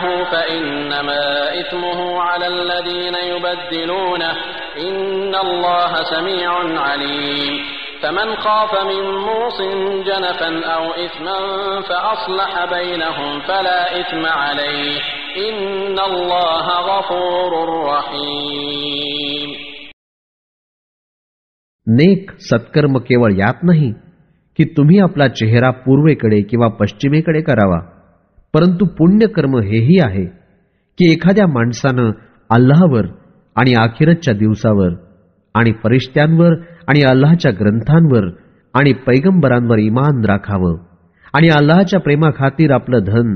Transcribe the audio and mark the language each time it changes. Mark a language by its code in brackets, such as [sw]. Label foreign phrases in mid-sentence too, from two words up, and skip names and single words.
[ar] فإنما إثمه على الذين يبدلونه إن الله سميع عليم فمن خاف من موص جنفا أو إثما فأصلح بينهم فلا إثم عليه إن الله غفور رحيم. [mr] नेक सत्कर्म केवळ यात नाही की तुम्ही आपला चेहरा पूर्वेकडे किंवा पश्चिमेकडे करावा, परंतु पुण्यकर्म हेही आहे की एखाद्या माणसानं अल्लाहवर आणि आखिरतच्या दिवसावर आणि फरिश्त्यांवर आणि अल्लाहच्या ग्रंथांवर आणि पैगंबरांवर ईमान राखावं आणि अल्लाहच्या प्रेमाखातीर आपलं धन,